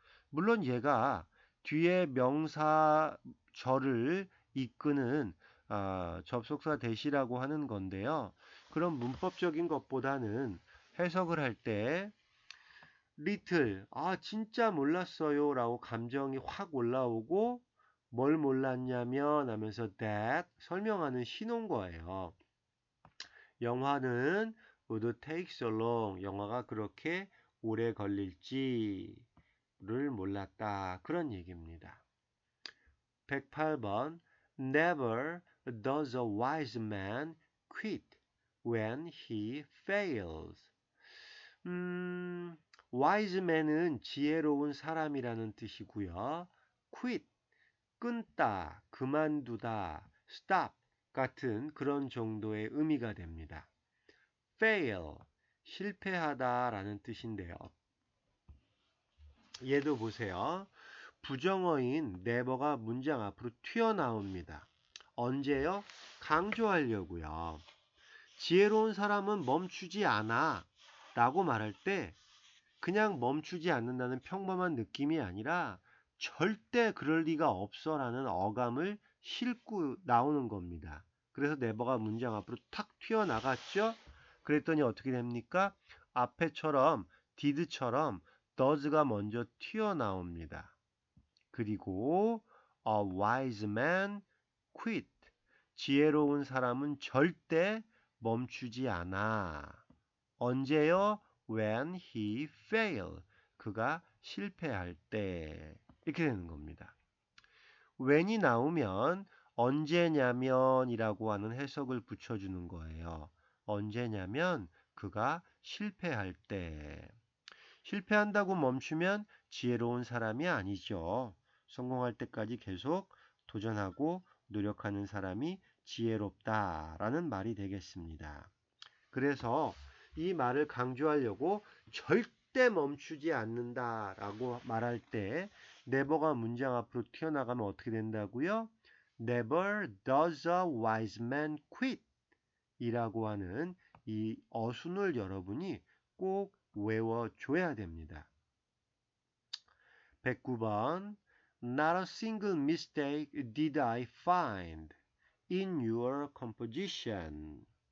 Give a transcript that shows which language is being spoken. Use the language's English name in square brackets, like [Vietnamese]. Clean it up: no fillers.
[Korean] 물론 얘가 뒤에 명사절을 이끄는 접속사 대시라고 하는 건데요. 그런 문법적인 것보다는 해석을 할 때 little, 진짜 몰랐어요 라고 감정이 확 올라오고 뭘 몰랐냐면 하면서 that 설명하는 신호인 거예요. 영화는 [English] would take so long. [Korean] 영화가 그렇게 오래 걸릴지를 몰랐다. 그런 얘기입니다. [English] 108번 Never does a wise man quit when he fails. [Korean] wise man은 지혜로운 사람이라는 뜻이고요. quit, 끊다, 그만두다, stop 같은 그런 정도의 의미가 됩니다. fail, 실패하다라는 뜻인데요. 얘도 보세요. 부정어인 never가 문장 앞으로 튀어나옵니다. 언제요? 강조하려고요. 지혜로운 사람은 멈추지 않아 라고 말할 때 그냥 멈추지 않는다는 평범한 느낌이 아니라 절대 그럴 리가 없어 라는 어감을 싣고 나오는 겁니다. 그래서 never가 문장 앞으로 탁 튀어나갔죠? 그랬더니 어떻게 됩니까? 앞에처럼 did처럼 does가 먼저 튀어나옵니다. 그리고 [English] a wise man quit. [Korean] 지혜로운 사람은 절대 멈추지 않아. 언제요? [English] When he fail. [Korean] 그가 실패할 때. 이렇게 되는 겁니다. when이 나오면 언제냐면이라고 하는 해석을 붙여주는 거예요. 언제냐면 그가 실패할 때. 실패한다고 멈추면 지혜로운 사람이 아니죠. 성공할 때까지 계속 도전하고 노력하는 사람이 지혜롭다라는 말이 되겠습니다. 그래서 이 말을 강조하려고 절대 멈추지 않는다라고 말할 때 never가 문장 앞으로 튀어나가면 어떻게 된다고요? [English] Never does a wise man quit [Korean] 이라고 하는 이 어순을 여러분이 꼭 외워줘야 됩니다. [English] 109번 Not a single mistake did I find in your composition.